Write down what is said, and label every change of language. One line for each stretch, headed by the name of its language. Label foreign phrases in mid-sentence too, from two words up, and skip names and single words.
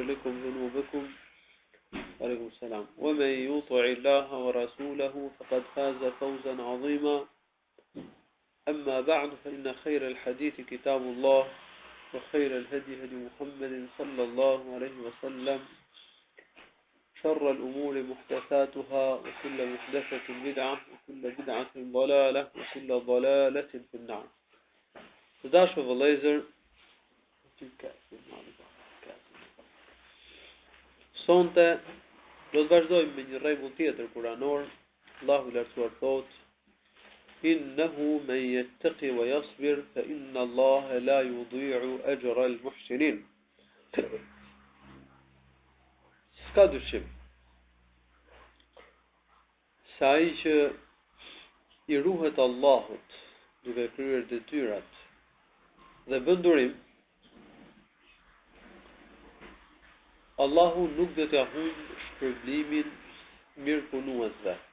Arabic: لكم ذنوبكم عليكم السلام ومن يطع الله ورسوله فقد فاز فوزا عظيما أما بعد فإن خير الحديث كتاب الله وخير الهدي هدي محمد صلى الله عليه وسلم شر الأمور محدثاتها وكل محدثة بدعة وكل بدعة ضلالة وكل ضلالة في النار.
Albanian: Dashur vëllezër, sonte do të vazhdojmë me një rregull tjetër kuranor. Allahu lartësuar thotë:
Arabic: إنه من يتقي ويصبر فإن الله لا يضيع أجر المحسنين.
Albanian: S'ka dyshim se ai që i ruhet Allahut duke kryer detyrat dhe bën durim, Allahu nuk do t'ia humbë shpërblimin mirëpunuesve.